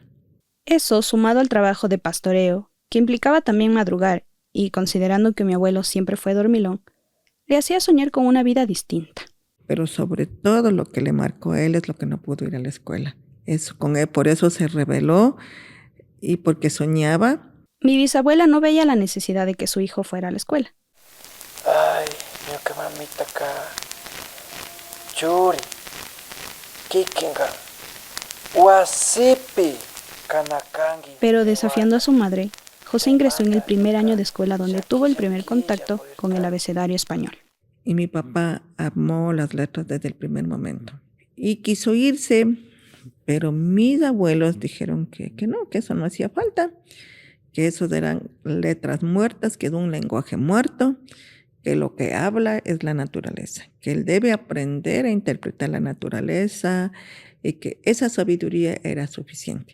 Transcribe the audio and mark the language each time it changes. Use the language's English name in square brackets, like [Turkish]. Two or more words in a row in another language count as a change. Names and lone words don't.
[Spanish] Eso, sumado al trabajo de pastoreo, que implicaba también madrugar, y considerando que mi abuelo siempre fue dormilón, le hacía soñar con una vida distinta. Pero sobre todo lo que le marcó a él es lo que no pudo ir a la escuela. Con él, por eso se rebeló y porque soñaba. Mi bisabuela no veía la necesidad de que su hijo fuera a la escuela. Ay, mi que mamita acá. [Quechua] Churi, kikinga, wasipi, kanakangi. [Spanish] Pero desafiando a su madre, José ingresó en el primer año de escuela donde tuvo el primer contacto con el abecedario español. Y mi papá amó las letras desde el primer momento. Y quiso irse, pero mis abuelos dijeron que no, que eso no hacía falta, que eso eran letras muertas, que es un lenguaje muerto, que lo que habla es la naturaleza, que él debe aprender a interpretar la naturaleza y que esa sabiduría era suficiente.